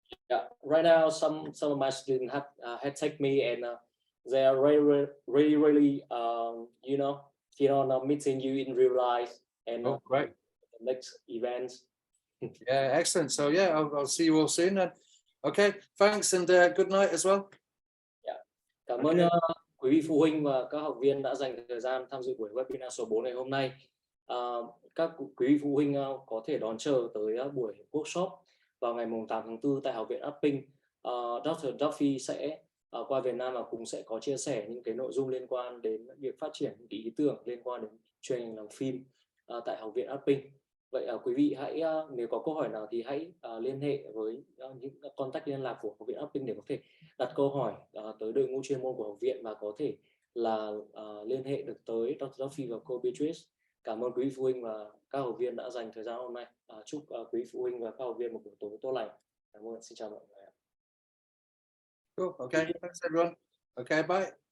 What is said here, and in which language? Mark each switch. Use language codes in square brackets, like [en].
[en] Yeah, right now some of my students have taken me, and they are really you know, meeting you in real life and Great. the next event. Yeah, excellent. So yeah, I'll see you all soon then. Okay, thanks and good night as well. Yeah. [vi] Cảm ơn quý vị phụ huynh và các học viên đã dành thời gian tham dự buổi webinar số 4 ngày hôm nay. Các quý vị phụ huynh có thể đón chờ tới buổi workshop vào ngày 8 tháng 4 tại Học viện Artpink. Dr. Duffy sẽ qua Việt Nam và cũng sẽ có chia sẻ những cái nội dung liên quan đến việc phát triển những ý tưởng liên quan đến chuyên ngành làm phim tại Học viện Artpink. Vậy quý vị hãy nếu có câu hỏi nào thì hãy liên hệ với những contact liên lạc của Học viện Artpink để có thể đặt câu hỏi tới đội ngũ chuyên môn của học viện và có thể là liên hệ được tới Dr. Duffy và cô Beatrice. Cảm ơn quý vị phụ huynh và các học viên đã dành thời gian hôm nay. Chúc quý vị phụ huynh và các học viên một buổi tối tốt lành. Cảm ơn. Xin chào mọi người. [en] Cool. Okay. Thanks everyone. Okay. Bye.